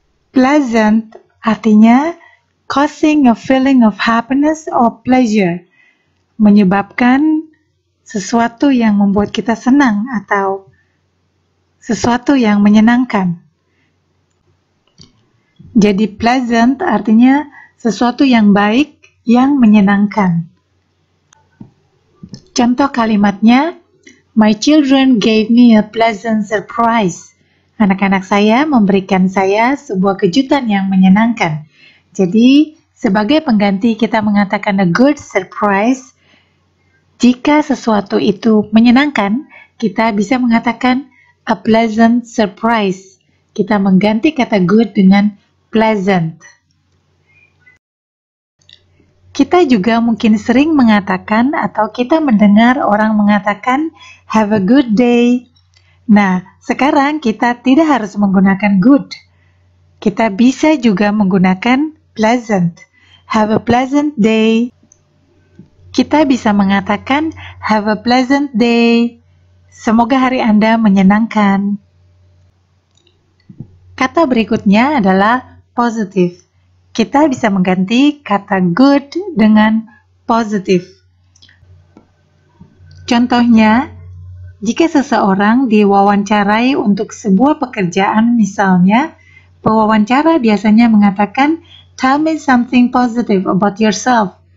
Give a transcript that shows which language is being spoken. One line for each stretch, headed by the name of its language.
Indonesian: Pleasant artinya
English: causing a feeling of happiness or pleasure,
Indonesian: menyebabkan sesuatu yang membuat kita senang atau sesuatu yang menyenangkan. Jadi pleasant artinya sesuatu yang baik, yang menyenangkan. Contoh kalimatnya,
English: my children gave me a pleasant surprise.
Indonesian: Anak-anak saya memberikan saya sebuah kejutan yang menyenangkan. Jadi, sebagai pengganti kita mengatakan
English: a good surprise.
Indonesian: Jika sesuatu itu menyenangkan, kita bisa mengatakan
English: a pleasant surprise.
Indonesian: Kita mengganti kata good dengan pleasant. Kita juga mungkin sering mengatakan atau kita mendengar orang mengatakan
English: have a good day.
Indonesian: Nah, sekarang kita tidak harus menggunakan good. Kita bisa juga menggunakan pleasant.
English: Have a pleasant day.
Indonesian: Kita bisa mengatakan
English: have a pleasant day.
Indonesian: Semoga hari Anda menyenangkan. Kata berikutnya adalah positive. Kita bisa mengganti kata good dengan positive. Contohnya, jika seseorang diwawancarai untuk sebuah pekerjaan misalnya, pewawancara biasanya mengatakan
English: tell me something positive about yourself.